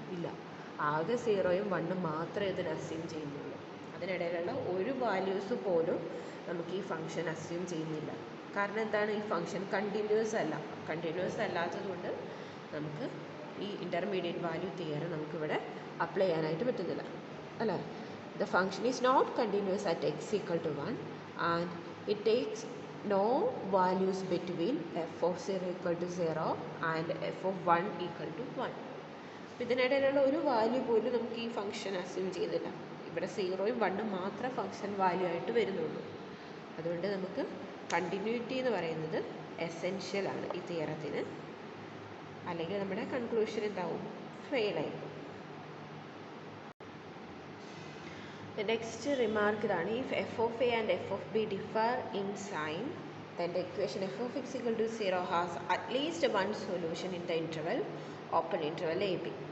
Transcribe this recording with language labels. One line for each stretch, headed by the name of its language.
Malayalam: ഇല്ല, ആകെ 0യും 1ഉം മാത്രമേ ഇതിന് അസ്യൂം ചെയ്യുന്നുള്ളൂ. അതിനിടയിലുള്ള ഒരു വാല്യൂസ് പോലും നമുക്ക് ഈ ഫംഗ്ഷൻ അസ്യൂം ചെയ്യുന്നില്ല. കാരണം എന്താണ്, ഈ ഫംഗ്ഷൻ കണ്ടിന്യൂസ് അല്ലാത്തതുകൊണ്ട് നമുക്ക് ഈ ഇൻ്റർമീഡിയറ്റ് വാല്യൂ തിയറി നമുക്കിവിടെ അപ്ലൈ ചെയ്യാനായിട്ട് പറ്റുന്നില്ല അല്ലേ.
English: The function is not continuous at x equal to 1 and it takes no values between f of 0 equal to 0 and f of 1 equal to 1.
Malayalam: അപ്പോൾ ഇതിനിടയിലുള്ള ഒരു വാല്യൂ പോലും നമുക്ക് ഈ ഫംഗ്ഷൻ അസ്യൂം ചെയ്യുന്നില്ല. ഇവിടെ 0യും 1ഉം മാത്രം ഫംഗ്ഷൻ വാല്യൂ ആയിട്ട് വരുന്നുള്ളൂ. അതുകൊണ്ട് നമുക്ക് കണ്ടിന്യൂറ്റി എന്ന് പറയുന്നത് എസെൻഷ്യൽ ആണ് ഈ തിയറത്തിന്, അല്ലെങ്കിൽ നമ്മുടെ കൺക്ലൂഷൻ എന്താവും, ഫെയിലായി.
English: The next remark
Malayalam: ഇതാണ്,
English: if f of a and f of b differ in sign then the equation f of x equal to 0 has at least one solution in the interval open interval ab.